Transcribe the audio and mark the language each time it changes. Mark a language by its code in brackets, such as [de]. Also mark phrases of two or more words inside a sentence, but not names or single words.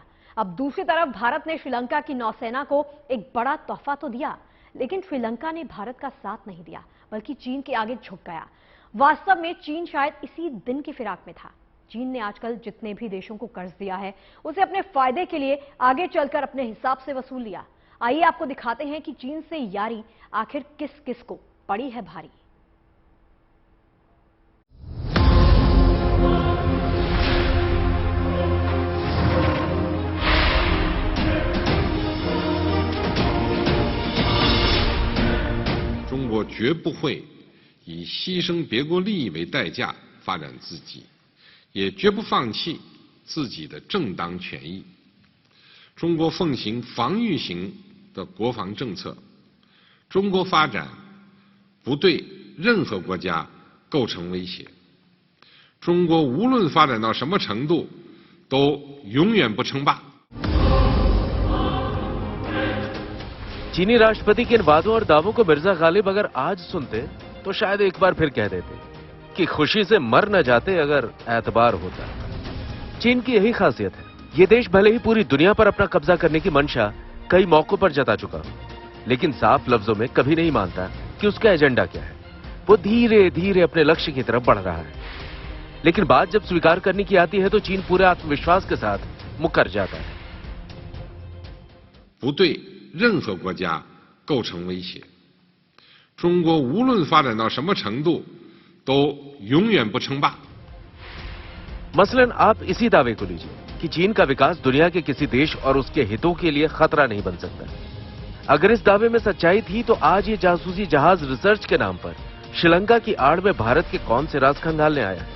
[hi] अब दूसरी तरफ भारत ने श्रीलंका की नौसेना को एक बड़ा तोहफा तो दिया, लेकिन श्रीलंका ने भारत का साथ नहीं दिया बल्कि चीन के आगे झुक गया। वास्तव में चीन शायद इसी दिन की फिराक में था। चीन ने आजकल जितने भी देशों को कर्ज दिया है उसे अपने फायदे के लिए आगे चलकर अपने हिसाब से वसूल लिया। आइए आपको दिखाते हैं कि चीन से यारी आखिर किस किस को पड़ी है भारी। [zh] 中国绝不会以牺牲别国利益为代价发展自己，也绝不放弃自己的正当权益。中国奉行防御型的国防政策，中国发展不对任何国家构成威胁。中国无论发展到什么程度，都永远不称霸。 [hi] चीनी राष्ट्रपति के इन वादों और दावों को मिर्जा गालिब अगर आज सुनते तो शायद एक बार फिर कह देते कि खुशी से मर न जाते अगर एतबार होता। चीन की यही खासियत है, ये देश भले ही पूरी दुनिया पर अपना कब्जा करने की मंशा कई मौकों पर जता चुका हो, लेकिन साफ लफ्जों में कभी नहीं मानता कि उसका एजेंडा क्या है। वो धीरे धीरे अपने लक्ष्य की तरफ बढ़ रहा है, लेकिन बात जब स्वीकार करने की आती है तो चीन पूरे आत्मविश्वास के साथ मुकर जाता है। [zh] 不对任何国家构成威胁。中国无论发展到什么程度，都永远不称霸。 [hi] मसलन आप इसी दावे को लीजिए, कि चीन का विकास दुनिया के किसी देश और उसके हितों के लिए खतरा नहीं बन सकता। अगर इस दावे में सच्चाई थी तो आज ये जासूसी जहाज रिसर्च के नाम पर श्रीलंका की आड़ में भारत के कौन से राज खंगालने आया है?